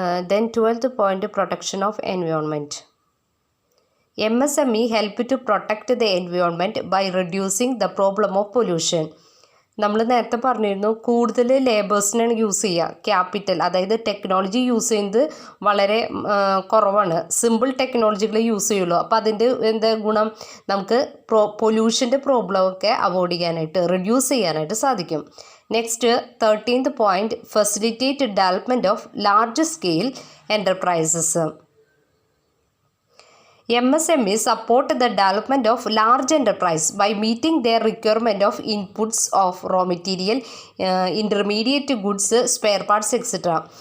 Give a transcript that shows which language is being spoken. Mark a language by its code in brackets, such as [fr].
[en] Then 12th point, protection of environment. MSME help to protect the environment by reducing the problem of pollution. [ml] നമ്മൾ നേരത്തെ പറഞ്ഞിരുന്നു കൂടുതൽ ലേബേഴ്സിനാണ് use ചെയ്യുക, capital അതായത് technology use ചെയ്യുന്നത് വളരെ കുറവാണ്, സിമ്പിൾ ടെക്നോളജികൾ യൂസ് ചെയ്യുള്ളൂ. അപ്പോൾ അതിൻ്റെ എന്താ ഗുണം, നമുക്ക് പൊല്യൂഷൻ്റെ പ്രോബ്ലമൊക്കെ അവോയ്ഡ് ചെയ്യാനായിട്ട്, റിഡ്യൂസ് ചെയ്യാനായിട്ട് സാധിക്കും. Next 13th point, facilitate development of large scale enterprises. [en] MSMEs support the development of large enterprise by meeting their requirement of inputs of raw material, intermediate goods, spare parts, etc.